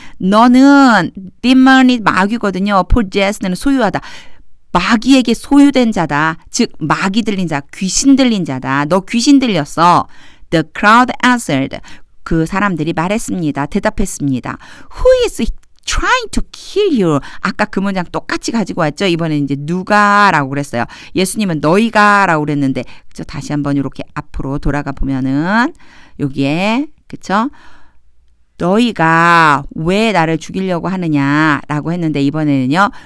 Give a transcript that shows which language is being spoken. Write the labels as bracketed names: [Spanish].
[Korean] 너는 demon이 마귀거든요. possessed는 소유하다. 마귀에게 소유된 자다. 즉 마귀 들린 자, 귀신 들린 자다. 너 귀신 들렸어. [English] The crowd answered. [Korean] 그 사람들이 말했습니다. 대답했습니다. [English] Who is trying to kill you? [Korean] 아까 그 문장 똑같이 가지고 왔죠. 이번엔 이제 누가라고 그랬어요. 예수님은 너희가라고 그랬는데 그쵸? 다시 한번 이렇게 앞으로 돌아가 보면은 여기에 그쵸? 너희가 왜 나를 죽이려고 하느냐라고 했는데 이번에는요.